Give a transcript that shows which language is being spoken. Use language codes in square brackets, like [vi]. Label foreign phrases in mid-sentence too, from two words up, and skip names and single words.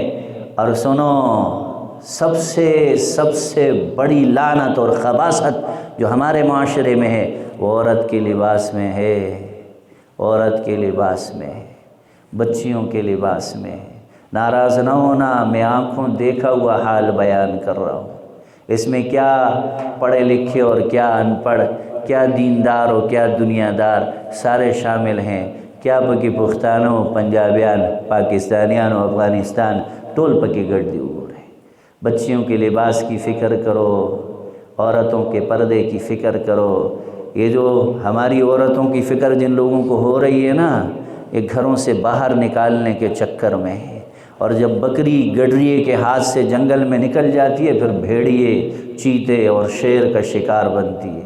[ur] اور سنو، سب سے بڑی لعنت اور خباثت جو ہمارے معاشرے میں ہے وہ عورت کے لباس میں ہے، عورت کے لباس میں ہے، بچیوں کے لباس میں ہے۔ ناراض نہ ہونا، میں آنکھوں دیکھا ہوا حال بیان کر رہا ہوں۔ اس میں کیا پڑھے لکھے اور کیا ان پڑھ، کیا دیندار اور کیا دنیا دار سارے شامل ہیں۔ کیا پکی پختانوں، پنجابیان، پاکستانیان و افغانستان ٹول پکی گڑ ہو رہے۔ بچیوں کے لباس کی فکر کرو، عورتوں کے پردے کی فکر کرو۔ یہ جو ہماری عورتوں کی فکر جن لوگوں کو ہو رہی ہے نا، یہ گھروں سے باہر نکالنے کے چکر میں ہے۔ اور جب بکری گڈریے کے ہاتھ سے جنگل میں نکل جاتی ہے پھر بھیڑیے، چیتے اور شیر کا شکار بنتی ہے۔